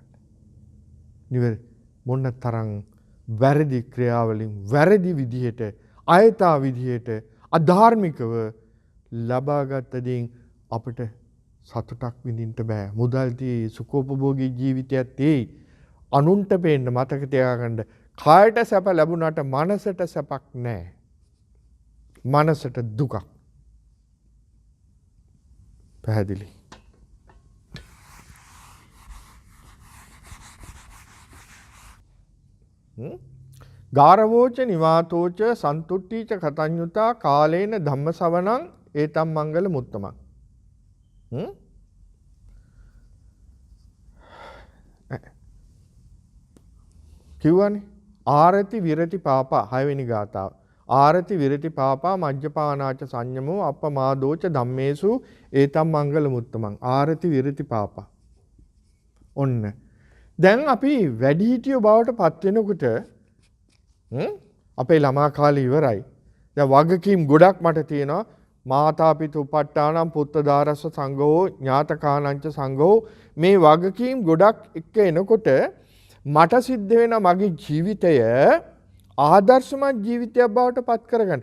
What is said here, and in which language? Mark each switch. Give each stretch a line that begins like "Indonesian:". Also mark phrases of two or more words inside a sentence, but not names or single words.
Sinhala: නිවැරදි මොන තරම් වැරදි ක්‍රියාවලින් වැරදි විදිහට අයථා විදිහට අධාර්මිකව ලබාගත් දේෙන් අපිට සතුටක් විඳින්න බෑ. මුදල් tie සුඛෝපභෝගී ජීවිතයත් tie අනුන්ට පේන්න මතක තියාගන්න. කායට සැප ලැබුණාට මනසට සැපක් නැහැ. මනසට දුකක්. පැහැදිලි.
Pali: ගාරවෝච නිවාතෝච සන්තුට්ඨීච කතඤ්ඤුතා කාලේන ධම්මසවණං ඒතම් මංගල මුත්තමං.
Sinhala: කිව්වනේ
Pali: ආරති විරති පාපා
Sinhala: 6 වෙනි ගාථාව.
Pali: ආරති විරති පාපා මජ්ජපානාච සංයමෝ අප්පමාදෝච ධම්මේසු ඒතම් මංගල මුත්තමං. ආරති විරති පාපා.
Sinhala: ඔන්න. දැන් අපි වැඩිහිටියෝ බවට පත් වෙනකොට අපේ ළමා කාලේ ඉවරයි. දැන් වගකීම් ගොඩක් මට තියෙනවා.
Pali: මාතා පිතු උපට්ඨානම් පුත්තදාරස්ස සංඝෝ ඥාතකානංච සංඝෝ
Sinhala: මේ වගකීම් ගොඩක් එක්ක එනකොට මට සිද්ධ වෙන මගේ ජීවිතය ආදර්ශමත් ජීවිතයක් බවට පත් කරගන්න.